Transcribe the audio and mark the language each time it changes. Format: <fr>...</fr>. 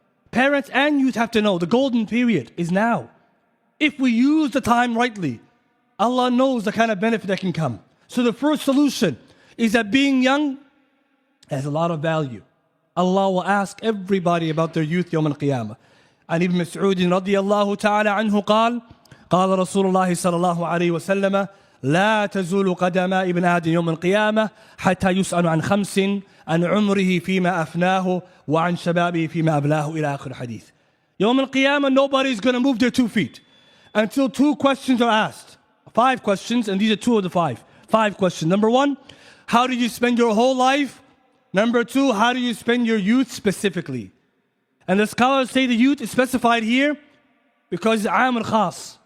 <en>Parents and youth have to know the golden period is now. If we use the time rightly, Allah knows the kind of benefit that can come. So the first solution is that being young has a lot of value. Allah will ask everybody about their youth</en> <ar>يوم القيامة. عن ابن مسعود رضي الله تعالى عنه قال قال رسول الله صلى الله عليه وسلم لا تزول قدم ابن آدم يوم القيامة حتى يسأل عن خمس عن عمره فيما أفناه وعن شبابه فيما أبلاه إلى آخر الحديث. يوم القيامة</ar> <en>nobody is going to move their 2 feet until 2 questions are asked. 5 questions, and these are 2 of the 5. 5 questions. Number 1, how did you spend your whole life? Number 2, how do you spend your youth specifically? And the scholars say the youth is specified here because it's عام الخاص.</en>